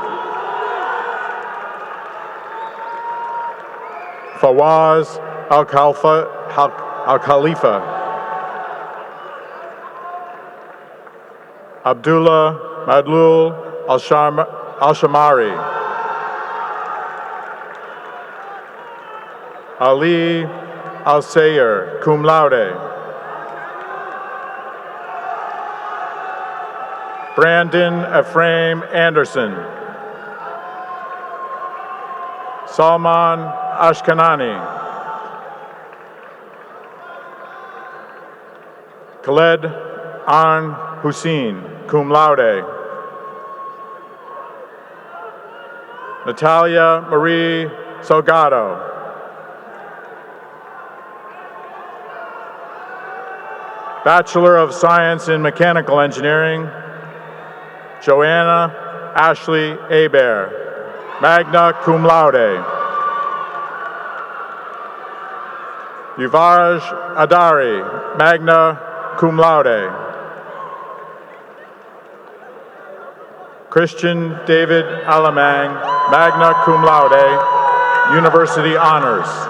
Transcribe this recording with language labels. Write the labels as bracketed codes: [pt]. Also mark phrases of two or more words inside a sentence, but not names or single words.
[en] Fawaz Al-Khalifa. Abdullah Madlul Al-Shamari. Ali Al-Sayer, [la] cum laude. [en] Brandon Ephraim Anderson. Salman Ashkanani. Khaled An Hussein, [la] cum laude. [en] Natalia Marie Salgado. Bachelor of Science in Mechanical Engineering, Joanna Ashley Hebert, [la] magna cum laude. [en] Yuvaraj Adari, [la] magna cum laude. [en] Christian David Alamang, [la] magna cum laude, [en] University Honors.